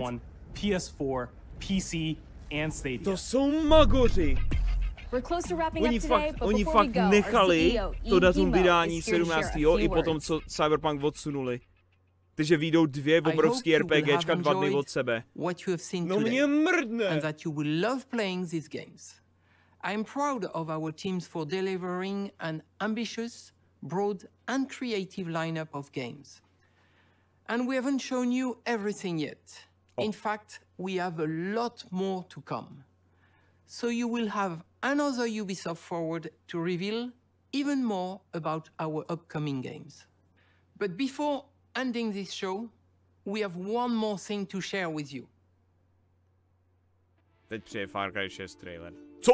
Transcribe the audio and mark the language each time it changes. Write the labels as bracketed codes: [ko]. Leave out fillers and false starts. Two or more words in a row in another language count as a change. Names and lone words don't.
[en] One, PS4, PC and Stadia. [cs] To jsou magoři. Oni fakt nechali to datum vydání 17. i potom, co Cyberpunk odsunuli. Takže vyjdou 2 obrovský RPGčka 2 dny od sebe. No mě mrdne. [en] And that you will love playing these games. I am proud of our teams for delivering an ambitious, broad and creative lineup of games. And we haven't shown you everything yet. In fact, we have a lot more to come. So you will have another Ubisoft Forward to reveal even more about our upcoming games. But before ending this show, we have one more thing to share with you. [cs] Teď přijde Far Cry 6 trailer. Co?